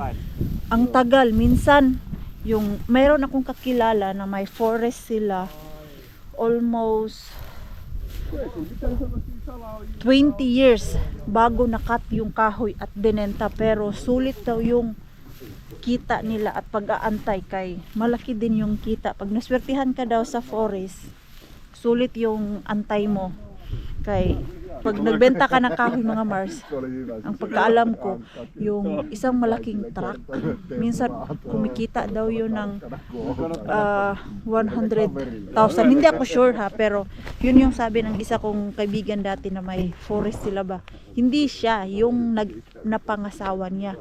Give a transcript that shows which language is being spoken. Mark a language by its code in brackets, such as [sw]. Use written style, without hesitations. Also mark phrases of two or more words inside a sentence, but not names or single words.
[tl] Ang tagal, minsan yung mayroon akong kakilala na may forest sila almost 20 years bago nakat yung kahoy at binenta, pero sulit daw yung kita nila at pag-aantay kay malaki din yung kita. Pag naswertihan ka daw sa forest, sulit yung antay mo kay pag nagbenta ka ng kahoy mga Mars. [fi] Se oli hyvä. [tl] Ang pagkaalam ko, yung isang malaking truck, minsan kumikita daw yun ng 100,000. Hindi ako sure ha, pero yun yung sabi ng isa kong kaibigan dati na may forest sila ba. Hindi siya, yung napangasawa niya.